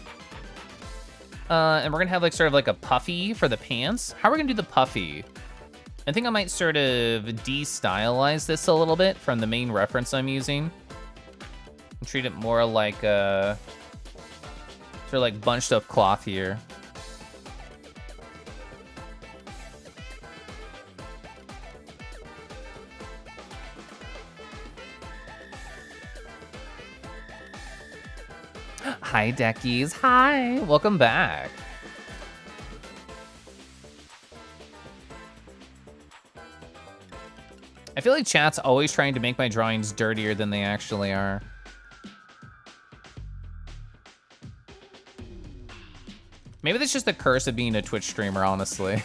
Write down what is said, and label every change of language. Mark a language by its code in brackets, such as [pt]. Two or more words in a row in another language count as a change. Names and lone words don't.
[en] And we're gonna have like sort of like a puffy for the pants. How are we gonna do the puffy? I think I might sort of de-stylize this a little bit from the main reference I'm using. And treat it more like a sort of like bunched up cloth here. Hi, Deckies. Hi. Welcome back. I feel like chat's always trying to make my drawings dirtier than they actually are. Maybe that's just the curse of being a Twitch streamer, honestly.